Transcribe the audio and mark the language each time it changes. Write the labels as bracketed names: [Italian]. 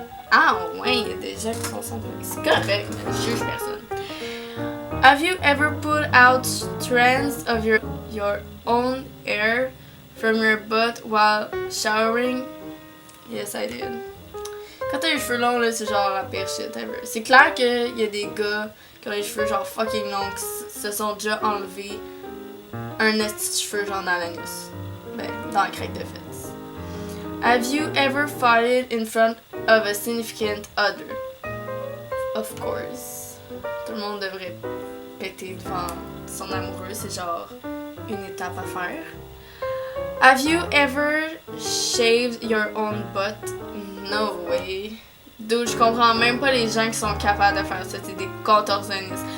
[French] Ah ouais, il y a des gens qui font ça. C'est correct, mais je juge personne. [English] Have you ever put out strands of your own hair from your butt while showering? Yes, I did. [French] Quand t'as les cheveux longs, là, c'est genre la pire [English] shit ever. [French] C'est clair qu'il y a des gars qui ont les cheveux genre fucking longs qui se sont déjà enlevés un esti de cheveux genre dans l'anus. Ben, dans la craque de fesses. [English] Have you ever farted in front of a significant other? Of course. [French] Tout le monde devrait péter devant son amoureux, c'est genre une étape à faire. [English] Have you ever shaved your own butt? No way. [French] Dude, je comprends même pas les gens qui sont capables de faire ça, c'est des contorsionnistes.